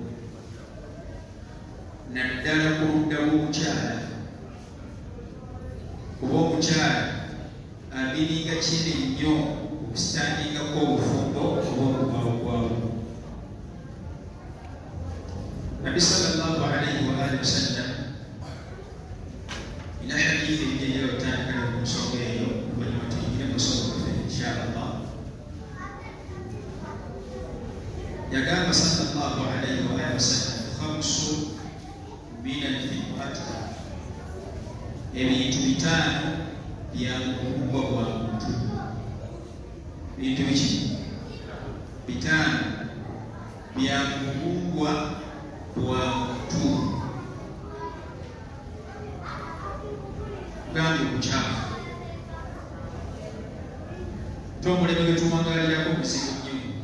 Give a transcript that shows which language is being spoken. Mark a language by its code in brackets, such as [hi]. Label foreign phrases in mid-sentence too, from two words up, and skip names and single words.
[lg] naddala ku ludda lw'omukyala kuba omukyala abiringa kine nnyo okusitandingako obufumbo oba okubawogwawo. Nabbi [ar] صلى الله عليه وعلى آله وسلم [lg] ina hadithi ejjejja otandikana ku nsonga eyo oluvannyuma tuyingire mu nsonga yaffe inshallah. Yagamba [ar] صلى الله عليه وعلى آله وسلم خمس من الفطرة, [lg] ebintu bitaano byamukumbwa bwa muntu. Bintu biki? Bitaano byamukumbwa bwa muntu. Gambye obukyafu tomuleme gwe tumwangalirako obuzibu nnyo.